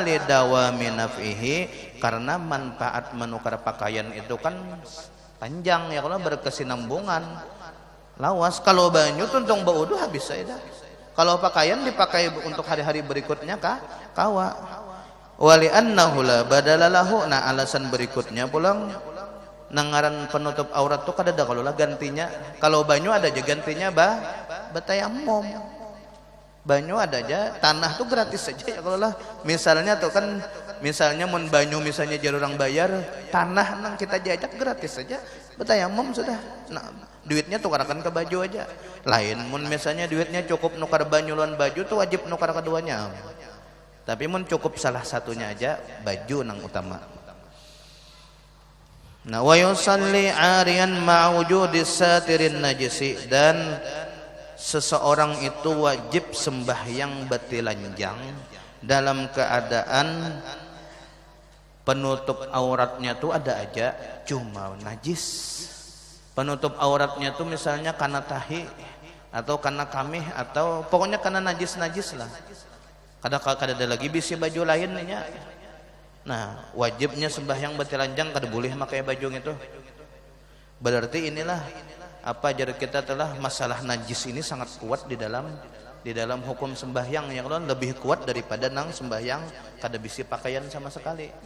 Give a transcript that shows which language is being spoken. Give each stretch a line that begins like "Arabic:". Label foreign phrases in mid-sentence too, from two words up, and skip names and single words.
Arabic: لدوام نفعه,
Indonesian: karena manfaat menukar pakaian itu kan panjang ya, kalau berkesinambungan.
Banjar: Lawas kalau banyu tuntung baudu habis saja.
Indonesian: Kalau pakaian dipakai untuk hari-hari berikutnya kawa.
Arabic: ولأنه لا بدل له.
Banjar: Nah alasan berikutnya pulang nangaran penutup aurat tuh kada ada kalau lah gantinya. Kalau banyu ada aja gantinya batayamum. Banyu ada aja, tanah tuh gratis saja ya kalau lah. Misalnya tuh kan, misalnya mun banyu misalnya jar orang bayar, tanah nang kita jajak gratis saja. Batayamum sudah. Nah, duitnya tukarakan ke baju aja. Lain mun misalnya duitnya cukup nukar banyu lawan baju tuh wajib nukar keduanya. Tapi mun cukup salah satunya aja, baju nang utama. Nah,
Arabic: ويصلي عاريا مع وجود ساتر نجس,
Indonesian: dan seseorang itu wajib sembahyang batilanjang dalam keadaan penutup auratnya tuh ada aja cuma najis. Penutup auratnya tuh misalnya karena tahi atau karena kamih atau pokoknya karena najis-najis lah.
Banjar: Kada ada lagi bisi baju lainnya. Nah, wajibnya sembahyang batilanjang kada boleh pakai baju itu. Berarti inilah apa jar kita telah masalah najis ini sangat kuat di dalam hukum sembahyang yang lebih kuat daripada nang sembahyang kada bisi pakaian sama sekali.